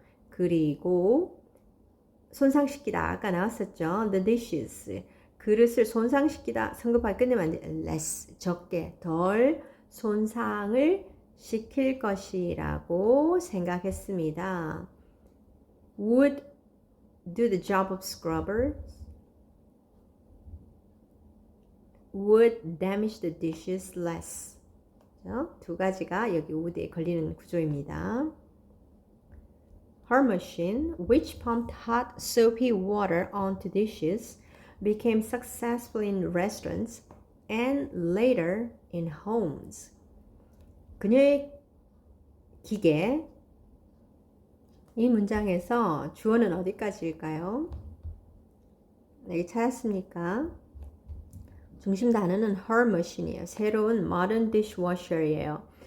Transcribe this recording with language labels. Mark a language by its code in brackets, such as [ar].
[ko] 그리고 손상시키다, 아까 나왔었죠. [en] the dishes, [ko] 그릇을 손상시키다, 성급하게 끝내면 안 돼. less, 적게, 덜 손상을 시킬 것이라고 생각했습니다. [en] would do the job of scrubbers, would damage the dishes less. [ko] 두 가지가 여기 would에 걸리는 구조입니다. [en] Her machine, which pumped hot soapy water onto dishes, became successful in restaurants and later in homes. [ko] 그녀의 기계, 이 문장에서 주어는 어디까지일까요? 여기 찾았습니까? 중심 단어는 [en] her machine [ko] 이에요. 새로운 [en] modern dishwasher [ko] 이에요.